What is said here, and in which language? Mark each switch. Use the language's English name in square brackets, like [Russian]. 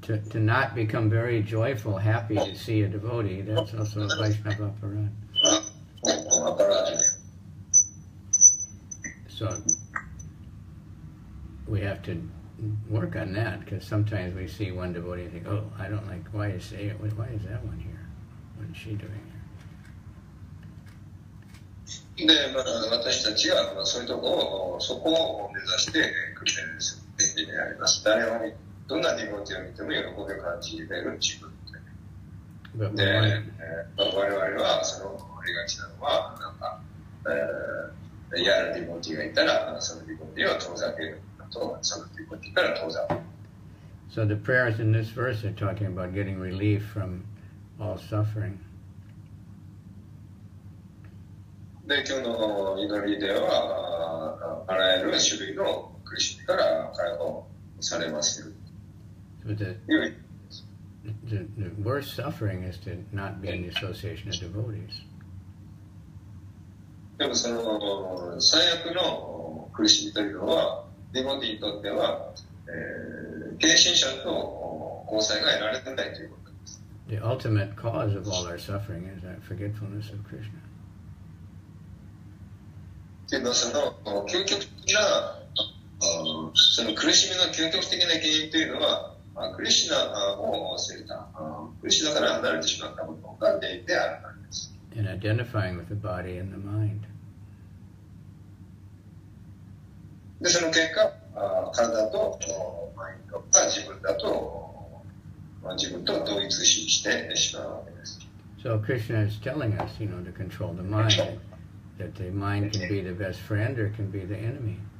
[English] To not become very joyful, happy to see a devotee, that's also a Vaishnava Parad. So we have to work on that, because sometimes we see one devotee and think, oh, I don't like, why is that one here? What is she doing here? [Japanese] で、私たちはそういうとこを、そこを目指して訓練するべきであります。誰もどんなディボティを見ても喜びを感じれる自分で。で、我々はそのありがちなのは、嫌なディボティがいたら、そのディボティを遠ざけると、そのディボティから遠ざける。 [English] So the prayers in this verse are talking about getting relief from all suffering. [Japanese] で、今日の祈りでは、あらゆる種類の苦しみから解放されますよ。 [English] So the worst suffering is to not be in the association of devotees. [Japanese] でもその最悪の苦しみというのは、ディボティにとっては、献身者と交際が得られてないということです。 [English] The ultimate cause of all our suffering is that forgetfulness of Krishna. [Japanese] けどその究極的なその苦しみの究極的な原因というのは、クリシュナを忘れた、クリシュナから離れてしまったことが原因であるからです。 [English] And identifying with the body and the mind. [Japanese] で、その結果、体とマインドが自分だと、自分と同一視してしまうわけです。 [English] So Krishna is telling us, to control the mind, that the mind can be the best friend or can be the enemy.